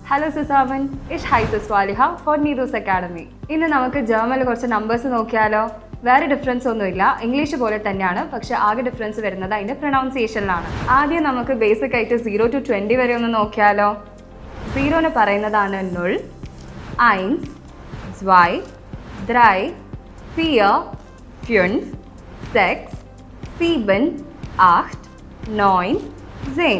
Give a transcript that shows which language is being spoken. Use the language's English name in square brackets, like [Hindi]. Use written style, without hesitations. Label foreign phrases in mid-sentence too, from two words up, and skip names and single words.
[German] Hello Susavan, ich heiße Swaliha for Neethus Academy. [Malayalam] ഇന്ന് നമുക്ക് ജർമ്മനിൽ കുറച്ച് നമ്പേഴ്സ് നോക്കിയാലോ. വേറെ ഡിഫറൻസ് ഒന്നുമില്ല, ഇംഗ്ലീഷ് പോലെ തന്നെയാണ്, പക്ഷെ ആകെ ഡിഫറൻസ് വരുന്നത് അതിൻ്റെ പ്രൊനൗൺസിയേഷനിലാണ്. ആദ്യം നമുക്ക് ബേസിക് ആയിട്ട് 0 to 20 വരെ ഒന്ന് നോക്കിയാലോ. 0 പറയുന്നതാണ് 0, 1, 2, 3, 4, 5, 6, 7, 8, 9, 10.